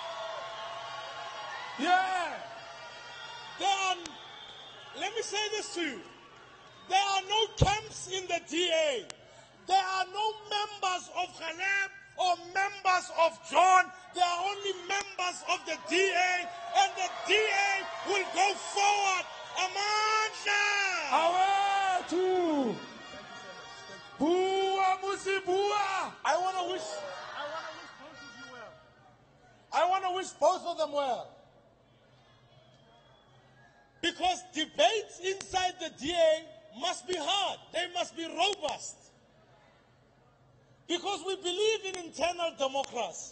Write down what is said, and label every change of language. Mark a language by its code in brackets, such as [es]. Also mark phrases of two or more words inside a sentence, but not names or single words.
[en] Let me say this to you. There are no camps in the DA. There are no members of Caleb or members of John. There are only members of the DA, and the DA will go forward. [zu] Amandla! Awethu! [st] Bua Mmusi bua! [en] I want to wish both of you well. I want to wish both of them well. Because debates inside the DA must be hard. They must be robust. Because we believe in internal democracy.